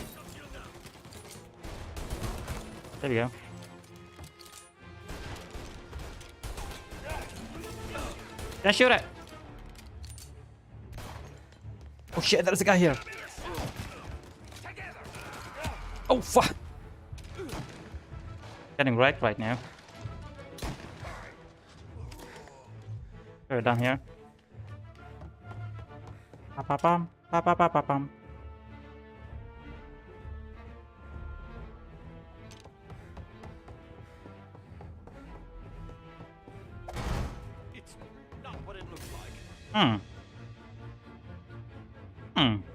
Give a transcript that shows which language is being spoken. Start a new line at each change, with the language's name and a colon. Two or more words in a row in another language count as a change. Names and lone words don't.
English: There we go. Can't shoot it. Oh shit, there's a guy here. Oh fuck. Getting wrecked right now. We're down here. Pa pa pam, pa pa pa pa pam. It's not what it looks like. Hmm. Hmm.